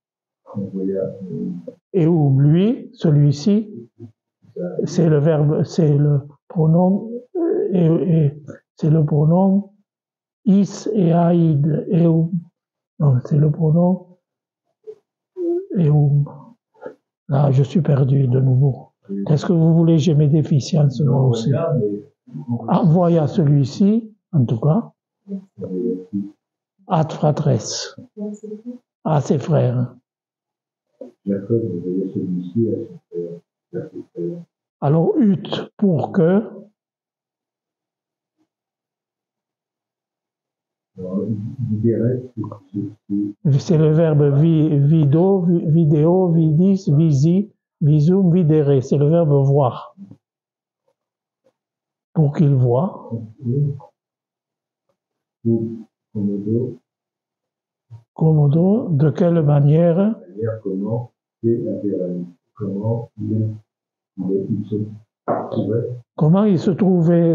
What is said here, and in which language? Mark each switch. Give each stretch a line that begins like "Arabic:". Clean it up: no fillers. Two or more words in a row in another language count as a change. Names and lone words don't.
French: Et où lui, celui-ci, c'est le verbe, c'est le pronom, et c'est le pronom
Latin: is et aïd, eum.
French: Non, c'est le pronom eum. Là, je suis perdu de nouveau. Qu'est-ce que vous voulez? J'ai mes déficiences moi aussi. Envoya celui-ci, en tout cas,
Latin: ad fratres,
French: à ses frères. Jacob envoya celui-ci à ses frères. Alors, ut, pour que. C'est le verbe
Latin: vidéo, vidis, visi, visum, videre.
French: C'est le verbe voir. Pour qu'il voit. Commodo, de quelle manière? Comment ils se trouvaient?